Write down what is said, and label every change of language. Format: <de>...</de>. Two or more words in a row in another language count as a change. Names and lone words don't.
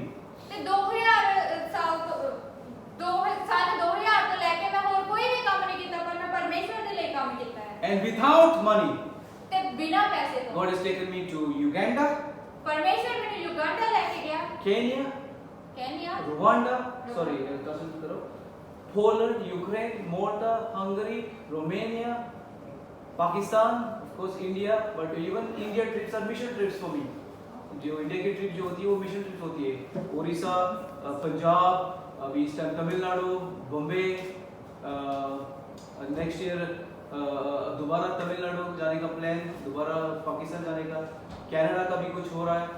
<pa>ਤੇ 2000 ਸਾਲ ਤੋਂ 2000 ਤੋਂ ਲੈ ਕੇ ਮੈਂ ਹੋਰ ਕੋਈ ਵੀ ਕੰਮ ਨਹੀਂ ਕੀਤਾ, ਪਰ ਮੈਂ ਪਰਮੇਸ਼ਵਰ ਦੇ ਲਈ ਕੰਮ ਕੀਤਾ ਹੈ</pa> <en>And without money,</en> <pa>ਤੇ ਬਿਨਾਂ ਪੈਸੇ ਤੋਂ।</pa> <en>God has taken me to Uganda,</en> <pa>ਪਰਮੇਸ਼ਵਰ ਮੈਨੂੰ ਯੁਗੰਡਾ ਲੈ ਕੇ ਗਿਆ,</pa> <en>Kenya,</en> <pa>ਕੈਨੀਆ,</pa> <en>Rwanda, sorry, Poland, Ukraine, Malta, Hungary, Romania, Pakistan, of course India, but even India trips are mission trips for me.</en> <hi>जो इंडिया की ट्रिप जो होती है वो</hi> <en>mission trip</en> <hi>होती है। उड़ीसा, पंजाब, अभी इस टाइम तमिलनाडु, बॉम्बे,</hi> <en>next year</en> <hi>दोबारा तमिलनाडु जाने का प्लान, दोबारा पाकिस्तान जाने का, कनाडा का भी कुछ हो रहा है।</hi>